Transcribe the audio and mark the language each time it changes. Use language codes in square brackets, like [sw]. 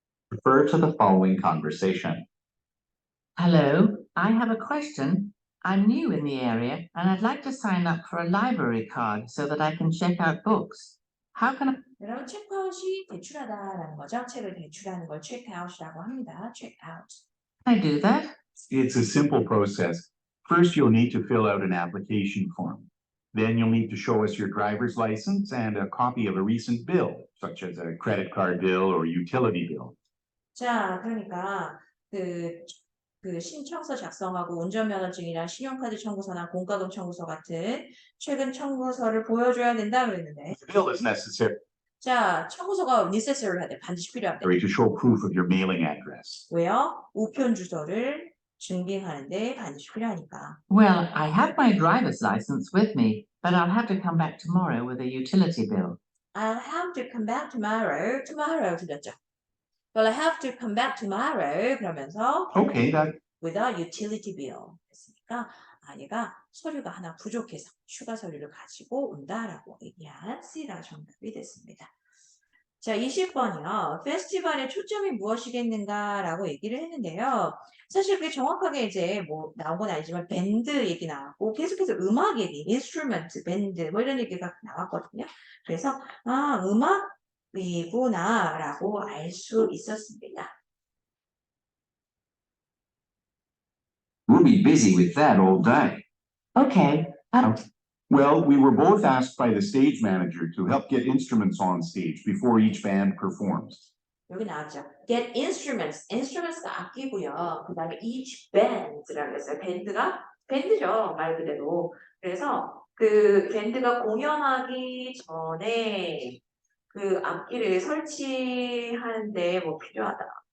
[en] Refer to the following conversation. Hello, I have a question. I'm new in the area and I'd like to sign up for a library card so that I can check out books. How can I? [ko] 여러분 체크아웃이 대출하다라는 거죠. 책을 대출하는 걸 체크아웃이라고 합니다. 체크아웃. [en] Can I do that? It's a simple process. First, you'll need to fill out an application form. Then you'll need to show us your driver's license and a copy of a recent bill, such as a credit card bill or utility bill. [ko] 자, 그러니까 그 신청서 작성하고 운전면허증이나 신용카드 청구서나 공과금 청구서 같은 최근 청구서를 보여줘야 된다 그랬는데 [en] The bill is necessary [ko] 자, 청구서가 necessary하대 반드시 필요하대. [en] to show proof of your mailing address. [ko] 왜요? 우편 주소를 증빙하는데 반드시 필요하니까. [en] Well, I have my driver's license with me, but I'll have to come back tomorrow with a utility bill. I'll have to come back tomorrow. [ko] Tomorrow 들렸죠? [en] Well, I have to come back tomorrow. [ko] 그러면서 [en] Okay, that with a utility bill [ko] 했으니까 얘가 서류가 하나 부족해서 추가 서류를 가지고 온다라고 얘기한 C가 정답이 됐습니다. 자, 20번이요. 페스티벌의 초점이 무엇이겠는가라고 얘기를 했는데요. 사실 그게 정확하게 이제 뭐 나온 건 아니지만 밴드 얘기 나왔고 계속해서 음악 얘기, 인스트루먼트, 밴드 뭐 이런 얘기가 나왔거든요. 그래서 음악이구나라고 알 수 있었습니다. [en] We'll be busy with that all day. Okay, well, we were both asked by the stage manager to help get instruments on stage before each band performs. [ko] 여기 나왔죠. [en] Get instruments. [ko] instruments가 악기고요. 그 다음에 each band라고 했어요. 밴드죠. 말 그대로. 그래서 그 밴드가 공연하기 전에 그 악기를 설치하는데 뭐 필요하다.